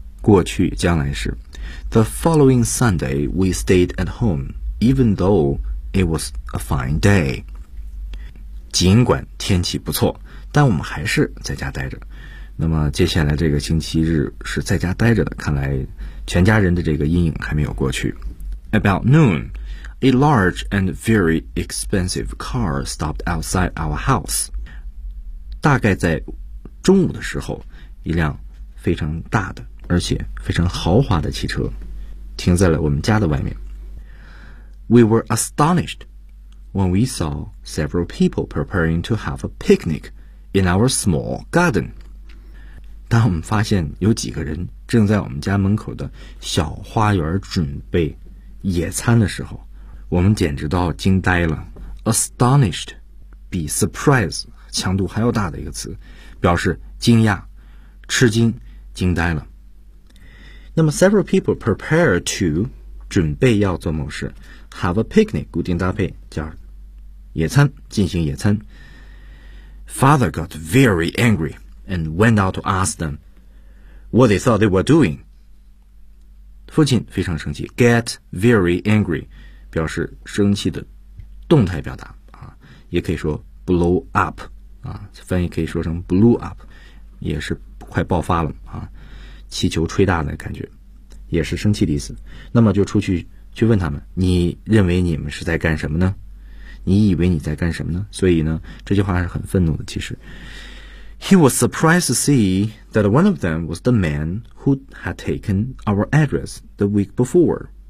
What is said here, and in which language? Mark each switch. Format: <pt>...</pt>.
<zh>过去将来时。</zh> <en>The following Sunday, we stayed at home, even though it was a fine day.</en> <zh>尽管天气不错，但我们还是在家待着。那么接下来这个星期日是在家待着的，看来全家人的这个阴影还没有过去。</zh> <en>About noon, a large and very expensive car stopped outside our house.</en> <zh>大概在中午的时候，一辆非常大的而且非常豪华的汽车停在了我们家的外面。</zh> <en>We were astonished when we saw several people preparing to have a picnic in our small garden.</en> <zh>当我们发现有几个人正在我们家门口的小花园准备野餐的时候，我们简直都要惊呆了。 Astonished 比 surprise 强度还要大的一个词，表示惊讶、吃惊、惊呆了。那么</zh> <en>several people prepare to</en> <zh>准备要做某事 ，</zh> <en>have a picnic</en> <zh>固定搭配叫野餐，进行野餐。</zh> <en>Father got very angry and went out to ask them what they thought they were doing.</en> <zh>父亲非常生气 ，</zh> <en>get very angry，</en> <zh>表示生气的动态表达啊，也可以说</zh> <en>blow up</en> <zh>啊，翻译可以说成</zh> <en>blew up，</en> <zh>也是快爆发了啊，气球吹大的感觉，也是生气的意思。那么就出去问他们，你认为你们是在干什么呢？你以为你在干什么呢？所以呢，这句话是很愤怒的。其实</zh> <en>，He was surprised to see. That one of them was the man who had taken our address the week before.</en>